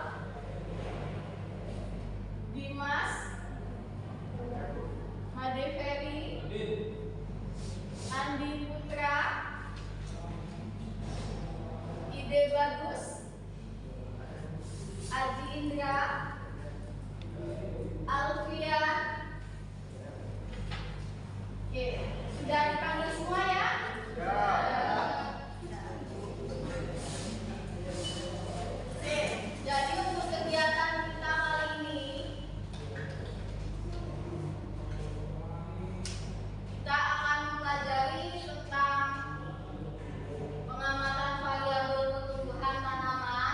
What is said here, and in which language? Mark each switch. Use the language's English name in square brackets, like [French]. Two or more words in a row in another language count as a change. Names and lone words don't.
[Indonesian] Dimas, Made Ferry, Andi Putra, Ide Bagus, Aji Indra, Alfia. Oke, sudah dipanggil semua ya? Oke, jadi untuk kegiatan kita kali ini kita akan mempelajari tentang pengamatan variabel pertumbuhan tanaman.